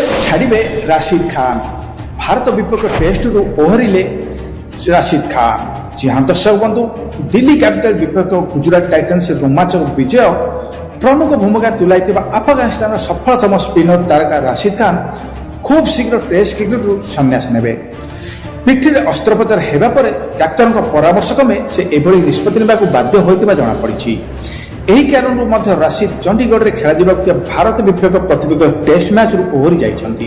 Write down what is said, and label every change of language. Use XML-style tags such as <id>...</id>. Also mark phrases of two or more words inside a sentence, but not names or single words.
<or>ଛାଡ଼ିବେ ରାଶିଦ୍ ଖାନ୍। ଭାରତ ବିପକ୍ଷ ଟେଷ୍ଟରୁ ଓହରିଲେ ରାଶିଦ୍ ଖାନ୍। ଜି ହଁ ଦର୍ଶକ ବନ୍ଧୁ, ଦିଲ୍ଲୀ କ୍ୟାପିଟାଲ ବିପକ୍ଷ ଗୁଜରାଟ ଟାଇଟାନ୍ସ ରୋମାଞ୍ଚକ ବିଜୟ ପ୍ରମୁଖ ଭୂମିକା ତୁଲାଇଥିବା ଆଫଗାନିସ୍ତାନର ସଫଳତମ ସ୍ପିନର ତାରକା ରାଶିଦ୍ ଖାନ୍ ଖୁବ୍ ଶୀଘ୍ର ଟେଷ୍ଟ କ୍ରିକେଟରୁ ସନ୍ନ୍ୟାସ ନେବେ। ପିଠିରେ ଅସ୍ତ୍ରୋପଚାର ହେବା ପରେ ଡାକ୍ତରଙ୍କ ପରାମର୍ଶ କ୍ରମେ ସେ ଏଭଳି ନିଷ୍ପତ୍ତି ନେବାକୁ ବାଧ୍ୟ ହୋଇଥିବା ଜଣାପଡ଼ିଛି। ଏହି କାରଣରୁ ମଧ୍ୟ ରାଶିଦ୍ ଚଣ୍ଡିଗଡ଼ରେ ଖେଳାଯିବାକୁ ଥିବା ଭାରତ ବିପକ୍ଷ ପ୍ରତିପକ୍ଷ ଟେଷ୍ଟ ମ୍ୟାଚ୍ରୁ ଓହରି ଯାଇଛନ୍ତି।</or>